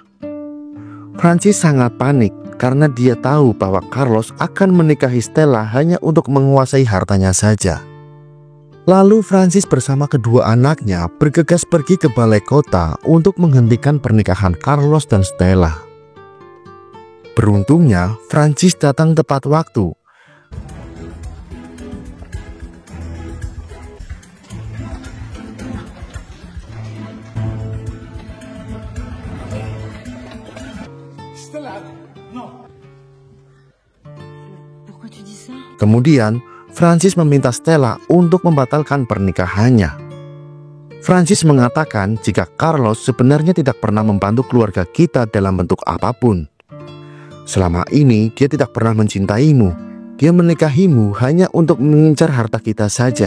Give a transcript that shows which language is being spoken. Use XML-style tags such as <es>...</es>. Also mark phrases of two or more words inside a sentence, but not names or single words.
<id>Francis sangat panik karena dia tahu bahwa Carlos akan menikahi Stella hanya untuk menguasai hartanya saja. Lalu Francis bersama kedua anaknya bergegas pergi ke balai kota untuk menghentikan pernikahan Carlos dan Stella. Beruntungnya, Francis datang tepat waktu.</id> <fr>Stella, non. Pourquoi tu dis ça?</fr> <id>Kemudian, Francis meminta Stella untuk membatalkan pernikahannya. Francis mengatakan jika Carlos sebenarnya tidak pernah membantu keluarga kita dalam bentuk apapun. Selama ini dia tidak pernah mencintaimu. Dia menikahimu hanya untuk mengincar harta kita saja.</id>